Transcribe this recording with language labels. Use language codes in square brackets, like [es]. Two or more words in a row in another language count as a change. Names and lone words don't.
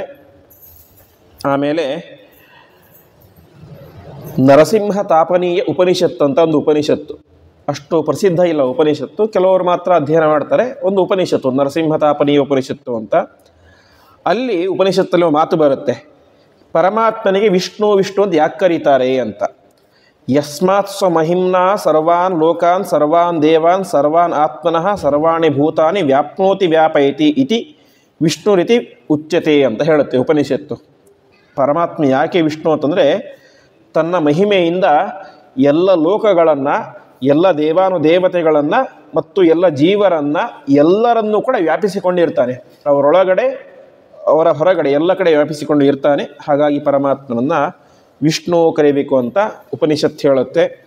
[kn] ಆಮೇಲೆ ನರಸಿಂಹ ತಾಪನೀಯ ಉಪನಿಷತ್ತು ಅಂತ ಒಂದು ಉಪನಿಷತ್ತು, ಅಷ್ಟು ಪ್ರಸಿದ್ಧ ಇಲ್ಲ ಉಪನಿಷತ್ತು, ಕೆಲವರು ಮಾತ್ರ ಅಧ್ಯಯನ ಮಾಡ್ತಾರೆ. ಒಂದು ಉಪನಿಷತ್ತು ನರಸಿಂಹ ತಾಪನೀಯ ಉಪನಿಷತ್ತು ಅಂತ. ಅಲ್ಲಿ ಉಪನಿಷತ್ತಲ್ಲಿ ಮಾತು ಬರುತ್ತೆ, ಪರಮಾತ್ಮನಿಗೆ ವಿಷ್ಣು ವಿಷ್ಣು ಅಂತ ಯಾಕೆ ಕರೀತಾರೆ ಅಂತ. [sa] ಯಸ್ಮಾತ್ ಸ್ವಮಹಿಮ್ನಾ ಸರ್ವಾನ್ ಲೋಕಾನ್ ಸರ್ವಾನ್ ದೇವಾನ್ ಸರ್ವಾನ್ ಆತ್ಮನಃ ಸರ್ವಾಣಿ ಭೂತಾನಿ ವ್ಯಾಪ್ನೋತಿ ವ್ಯಾಪಯತಿ ಇತಿ ವಿಷ್ಣು ರೀತಿ ಉಚ್ಯತೆ [kn] ಅಂತ ಹೇಳುತ್ತೆ ಉಪನಿಷತ್ತು. ಪರಮಾತ್ಮ ಯಾಕೆ ವಿಷ್ಣು ಅಂತಂದರೆ ತನ್ನ ಮಹಿಮೆಯಿಂದ ಎಲ್ಲ ಲೋಕಗಳನ್ನು, ಎಲ್ಲ ದೇವಾನುದೇವತೆಗಳನ್ನು ಮತ್ತು ಎಲ್ಲ ಜೀವರನ್ನು ಎಲ್ಲರನ್ನೂ ಕೂಡ ವ್ಯಾಪಿಸಿಕೊಂಡಿರ್ತಾನೆ. ಅವರೊಳಗಡೆ ಅವರ ಹೊರಗಡೆ ಎಲ್ಲ ಕಡೆ ವ್ಯಾಪಿಸಿಕೊಂಡು ಇರ್ತಾನೆ. ಹಾಗಾಗಿ ಪರಮಾತ್ಮನನ್ನು ವಿಷ್ಣು ಕರೀಬೇಕು ಅಂತ ಉಪನಿಷತ್ತು ಹೇಳುತ್ತೆ.